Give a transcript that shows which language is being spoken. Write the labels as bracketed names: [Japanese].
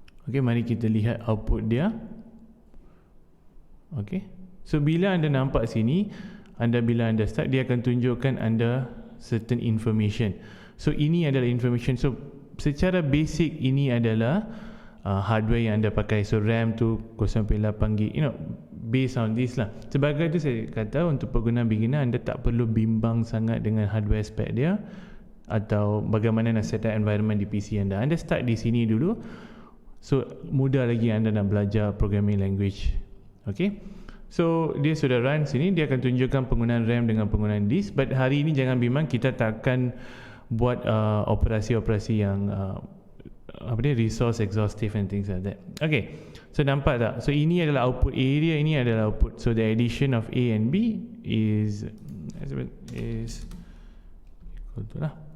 [Malay] Okay, mari kita lihat output dia. Okay, so bila anda nampak sini, bila anda start, dia akan tunjukkan anda [English] certain information. [Malay] So ini adalah information. So secara basic ini adalah hardware yang anda pakai. So RAM tu 0.8GB, based on this lah. Sebagai itu saya kata, untuk pengguna beginner, anda tak perlu bimbang sangat dengan hardware spec dia atau bagaimana nak set up environment di PC anda. Anda start di sini dulu, so mudah lagi anda nak belajar programming language. Okay, so dia sudah run sini, dia akan tunjukkan penggunaan RAM dengan penggunaan disk. But hari ini jangan bimbang, kita takkan buat operasi-operasi yang [English] resource exhaustive and things like that. [Malay] Okay, so nampak tak? So ini adalah output area, ini adalah output. [English] So the addition of A and B is equal to lah.